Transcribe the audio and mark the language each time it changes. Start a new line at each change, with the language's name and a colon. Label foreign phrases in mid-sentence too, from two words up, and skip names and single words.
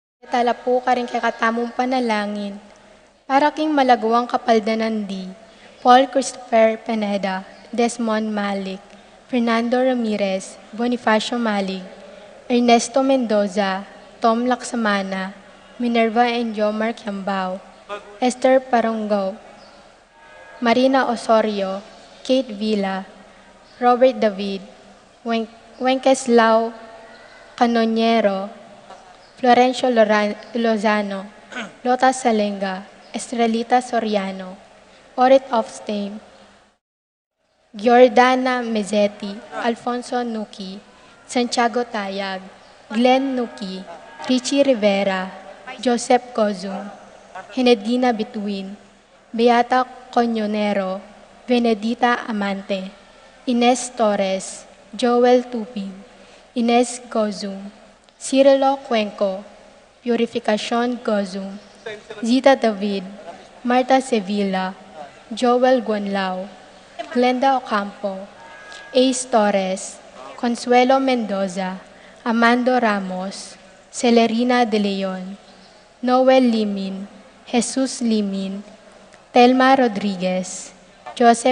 Pampanga: Talapo ka rin kay katamong panalangin. Para king malagwang kapaldanan di, Paul Christopher Pineda, Desmond Malik, Fernando Ramirez, Bonifacio Malig, Ernesto Mendoza, Tom Laksamana, Minerva and Jomar Kiambao, Esther Paronggo, Marina Osorio, Kate Villa, Robert David, Wenceslao Canoniero, Florencio Lozano, Lota Salenga, Estrelita Soriano, Orit Ofstein, Giordana Mezzetti, Alfonso Nuki, Santiago Tayag, Glenn Nuki, Richie Rivera, Joseph Cozum, Henedina Bituin, Beata Coñonero, Benedita Amante, Ines Torres, Joel Tupig, Ines Gozum, Cirilo Cuenco, Purificación Gozum, Zita David, Marta Sevilla, Joel Guanlao, Glenda Ocampo, Ace Torres, Consuelo Mendoza, Amando Ramos, Celerina De Leon, Noel Limin, Jesus Limin, Telma Rodriguez, Joseph